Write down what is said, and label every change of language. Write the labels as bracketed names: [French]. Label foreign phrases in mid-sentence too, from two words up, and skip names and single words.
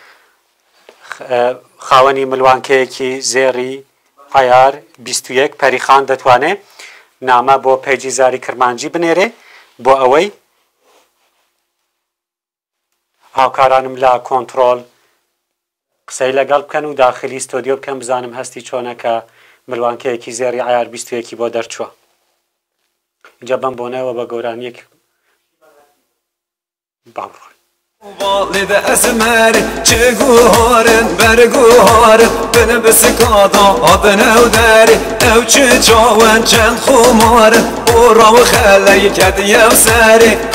[Central Kurdish] خاوەنی ملوانکەیەکی زێری عیار 21 پەریخان دەتوانێت نامە بۆ پێیجی زاری کرمانجی بنێرێ بۆ ئەوەی هاوکارانم لە کۆنتڕۆل قسەی لەگەڵ بکەن و داخلی ستۆدیۆ بکەم بزانم هەستی چۆنەکە ملوانکەیەکی زێری عیار 21 بۆ دەرچووە اینجا بەم بۆنەوە بە گەورانیەک باڕۆ [Kurdish] والد اسمر چگوهارن برگوهارن بن بسکادا آدن او داری او چه چاون چند خومارن او راو خلی کدی او سری